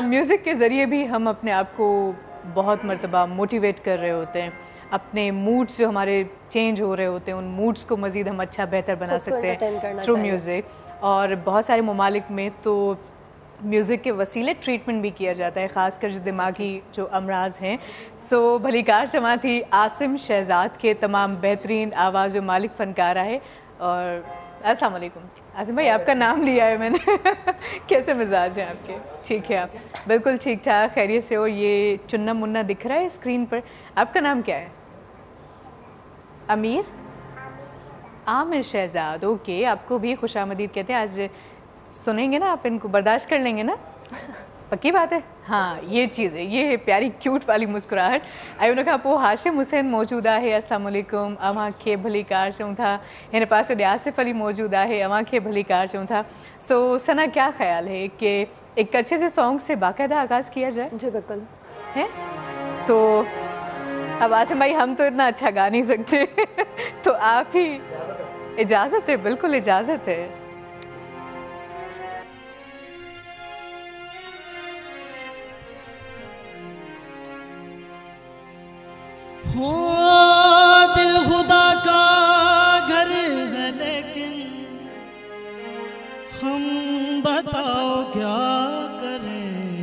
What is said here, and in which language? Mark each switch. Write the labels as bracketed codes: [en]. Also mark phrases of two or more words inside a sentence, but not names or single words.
[ur] میوزک کے ذریعے بھی ہم اپنے آپ کو بہت مرتبہ موٹیویٹ کر رہے ہوتے ہیں، اپنے موڈز جو ہمارے چینج ہو رہے ہوتے ہیں ان موڈز کو مزید ہم اچھا بہتر بنا سکتے ہیں [en] through music. [ur] اور بہت سارے ممالک میں تو میوزک کے وسیلے ٹریٹمنٹ بھی کیا جاتا ہے، خاص کر جو دماغی جو امراض ہیں. [sd] सो भलीकार चवां थी आसिम शहजाद के तमाम बेहतरीन आवाज़ जो मालिक फ़नकार है। [ur] और [ar] السلام علیکم [ur] عاصم بھائی، آپ کا نام لیا ہے میں نے. کیسے مزاج ہیں آپ کے؟ ٹھیک ہے آپ? بالکل ٹھیک ٹھاک، خیریت سے ہو۔ یہ چنا منا دکھ رہا ہے اسکرین پر، آپ کا نام کیا ہے? अमीर? आमिर शहजाद, ओके। آپ کو بھی خوش آمدید کہتے ہیں۔ آج سنیں گے نا آپ، ان کو برداشت کر لیں گے نا? پکی بات ہے? ہاں، یہ چیز ہے، یہ ہے پیاری کیوٹ والی مسکراہٹ. [sd] ऐं उन खां पोइ हाशिम हुसैन मौजूदु आहे। [ar] السلام علیکم, [sd] अव्हां खे भली कार चऊं था। हिन पासे आसिफ अली मौजूदु आहे, अव्हां खे भली कार चऊं था। [ur] سو ثنا، کیا خیال ہے کہ ایک اچھے سے سانگ سے باقاعدہ آغاز کیا جائے? جی بالکل है। تو اب عاصم بھائی، ہم تو اتنا اچھا گا نہیں سکتے تو آپ ہی، اجازت ہے? بالکل اجازت ہے. ہو دل خدا کا گھر ہے لیکن ہم بتاؤ کیا کریں.